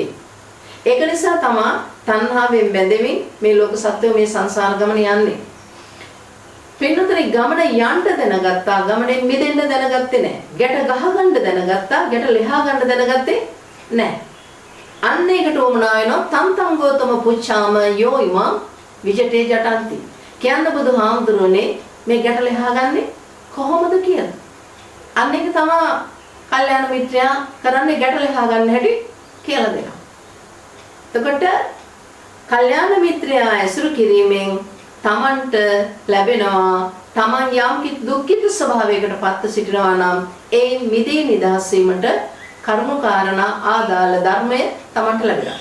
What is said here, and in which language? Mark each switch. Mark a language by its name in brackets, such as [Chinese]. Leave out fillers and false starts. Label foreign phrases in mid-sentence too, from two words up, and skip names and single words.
[Sinhala] ඒක නිසා තමයි තණ්හාවෙන් බැඳෙමින් මේ ලෝක සත්‍යය මේ සංසාර ගමන යන්නේ. පින්නතරේ ගමන යන්න දැනගත්තා, ගමනෙන් මිදෙන්න දැනගත්තේ නැහැ. ගැට ගහ ගන්න දැනගත්තා, ගැට ලෙහා ගන්න දැනගත්තේ නැහැ. අන්න ඒකට උමනා වෙනවා [Pali] තන්තං ගෝතම පුච්ඡාම යෝ ඉමං විජිතේ ජටන්ති. [Sinhala] කියන්න බුදුහාමුදුරනේ මේ ගැට ලෙහා ගන්නේ කොහොමද කියලා. අන්න ඒක තමයි කල්යාණ මිත්‍රයා කරන්නේ ගැට ලෙහා ගන්න හැටි කියලා දෙනවා. එතකොට කල්යාණ මිත්‍රයා ඇසුරු කිරීමෙන් තමන්ට ලැබෙනවා තමන් යම් දුක්ඛිත ස්වභාවයකට පත්ව සිටිනවා නම් ඒ මිදී නිදහස් වීමට කරුණු කාරණා ආදාළ ධර්මය තමන්ට ලැබෙනවා.